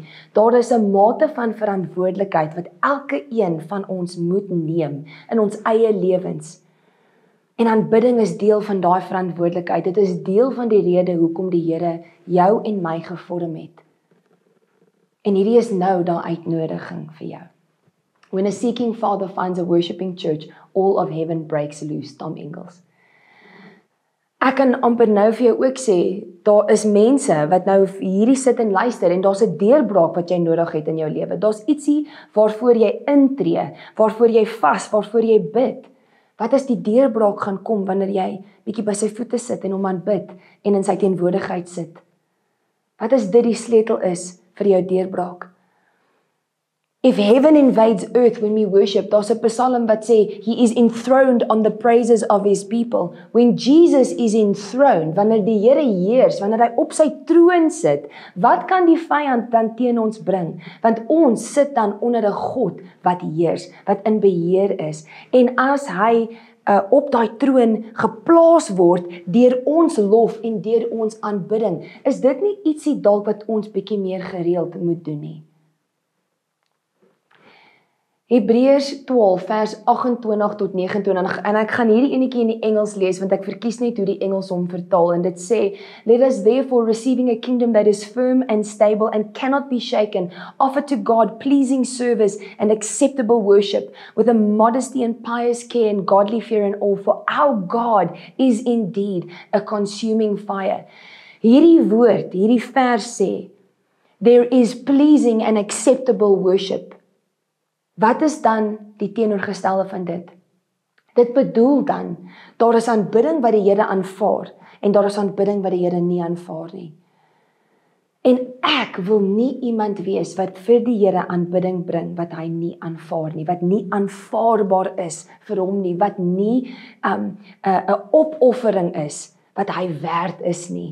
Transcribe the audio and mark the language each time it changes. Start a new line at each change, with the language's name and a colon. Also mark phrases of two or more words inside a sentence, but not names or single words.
Afrikaans: Daar is 'n mate van verantwoordelikheid wat elke een van ons moet neem in ons eie lewens. En aanbidding is deel van daai verantwoordelikheid. Dit is deel van die rede hoekom die Here jou en my gevorm het. En hierdie is nou daai uitnodiging vir jou.
English: When a seeking father finds a worshiping church, all of heaven breaks loose, Tom Engels.
Afrikaans: Ek kan amper nou vir jou ook sê, daar is mense wat nou hierdie sit en luister en daar's 'n deurbraak wat jy nodig het in jou lewe. Daar's ietsie waarvoor jy intree, waarvoor jy vas, waarvoor jy bid. Wat is die deurbraak gaan kom wanneer jy bietjie by sy voete sit en hom aanbid en in sy teenwoordigheid sit? Wat is dit die sleutel is vir jou deurbraak?
English: If heaven invades earth when we worship,
Afrikaans: daar's 'n psalm wat sê,
English: He is enthroned on the praises of His people. When Jesus is enthroned,
Afrikaans: wanneer die Here heers, wanneer hy op sy troon sit, wat kan die vyand dan teen ons bring? Want ons sit dan onder 'n God wat heers, wat in beheer is. En as hy op daai troon geplaas word deur ons lof en deur ons aanbidding, is dit nie ietsie dalk wat ons bietjie meer gereeld moet doen nie? Hebreërs 12 vers 28 tot 29 en ek gaan hierdie enetjie in die Engels lees want ek verkies net hoe die Engels hom vertaal en dit sê,
English: let us therefore receiving a kingdom that is firm and stable and cannot be shaken, offer to God pleasing service and acceptable worship with a modesty and pious care and godly fear and awe, for our God is indeed a consuming fire.
Afrikaans: Hierdie woord, hierdie vers sê,
English: there is pleasing and acceptable worship.
Afrikaans: Wat is dan die teenoorgestelde van dit? Dit bedoel dan, daar is aanbidding wat die Here aanvaar, en daar is aanbidding wat die Here nie aanvaar nie. En ek wil nie iemand wees wat vir die Here aanbidding bring, wat hy nie aanvaar nie, wat nie aanvaarbaar is vir hom nie, wat nie 'n opoffering is, wat hy werd is nie.